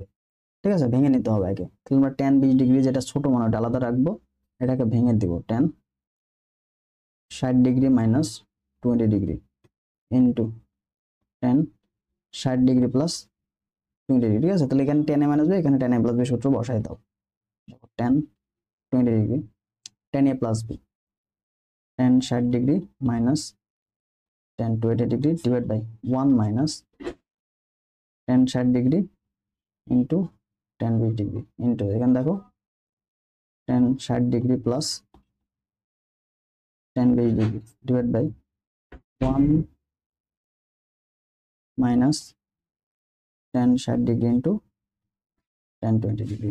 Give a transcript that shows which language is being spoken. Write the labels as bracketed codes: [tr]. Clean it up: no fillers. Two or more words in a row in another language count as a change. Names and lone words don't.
[bn] ঠিক আছে, ভেঙে নিতে হবে আগে। তাহলে আমরা [en] tan 20 degree [bn] যেটা ছোট মানে ওটা আলাদা রাখবো, এটাকে ভেঙে দিব [en] tan 60 degree minus 20 degree into tan 60 degree plus 20 degree. [bn] ঠিক আছে, তাহলে এখানে [en] tan a minus b, [bn] এখানে [en] tan a plus b [bn] সূত্র বসাই দাও। [en] tan 20 degree tan a plus b tan 60 degree minus tan 280 degree divide by 1 minus tan 60 degree into tan 20 degree into [bn] এখানে দেখো [en] tan 60 degree plus tan 20 degree divide by 1 minus tan 60 degree into tan 20 degree.